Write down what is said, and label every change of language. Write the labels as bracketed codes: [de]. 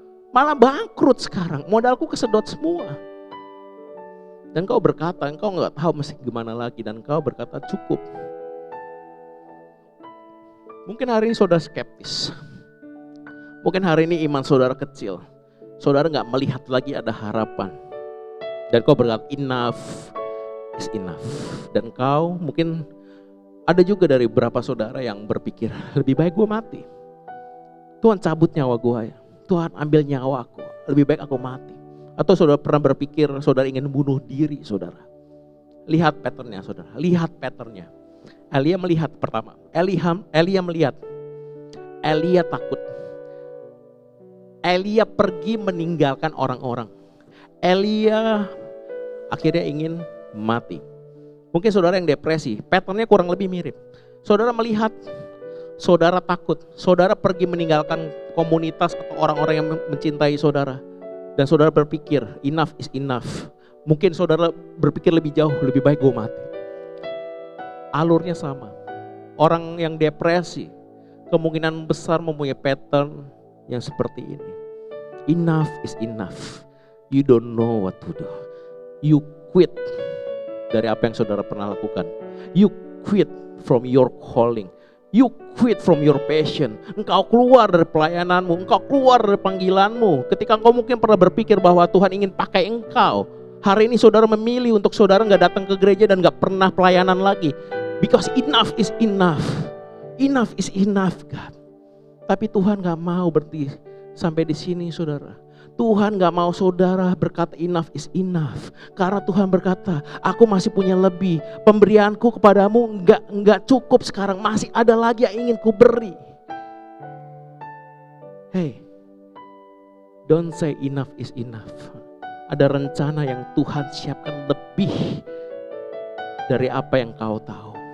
[id] Malah bangkrut sekarang, modalku kesedot semua. Dan kau berkata, engkau gak tahu mesti gimana lagi. Dan kau berkata cukup. Mungkin hari ini saudara skeptis. Mungkin hari ini iman saudara kecil. Saudara gak melihat lagi ada harapan. Dan kau berkata [en] enough is enough. [id] Dan kau mungkin ada juga dari beberapa saudara yang berpikir, lebih baik gue mati. Tuhan cabut nyawa gue ya. Tuhan ambil nyawa aku, lebih baik aku mati. Atau saudara pernah berpikir saudara ingin bunuh diri saudara. Lihat patternnya saudara, lihat patternnya. Elia melihat pertama, Elia melihat, Elia takut. Elia pergi meninggalkan orang-orang. Elia akhirnya ingin mati. Mungkin saudara yang depresi, patternnya kurang lebih mirip. Saudara melihat, saudara takut, saudara pergi meninggalkan komunitas atau orang-orang yang mencintai saudara. Dan saudara berpikir, [en] enough is enough. [id] Mungkin saudara berpikir lebih jauh, lebih baik gue mati. Alurnya sama. Orang yang depresi, kemungkinan besar mempunyai pattern yang seperti ini. [en] Enough is enough. You don't know what to do. You quit [id] dari apa yang saudara pernah lakukan. [en] You quit from your calling. You quit from your passion. [id] Engkau keluar dari pelayananmu, engkau keluar dari panggilanmu. Ketika engkau mungkin pernah berpikir bahwa Tuhan ingin pakai engkau, hari ini saudara memilih untuk saudara gak datang ke gereja dan gak pernah pelayanan lagi. [en] Because enough is enough. Enough is enough God. [id] Tapi Tuhan gak mau berhenti sampai di sini saudara. Tuhan gak mau saudara berkata [en] enough is enough. [id] Karena Tuhan berkata, aku masih punya lebih. Pemberianku kepadamu enggak cukup sekarang. Masih ada lagi yang ingin ku beri. [en] Hey, don't say enough is enough. [id] Ada rencana yang Tuhan siapkan lebih dari apa yang kau tahu.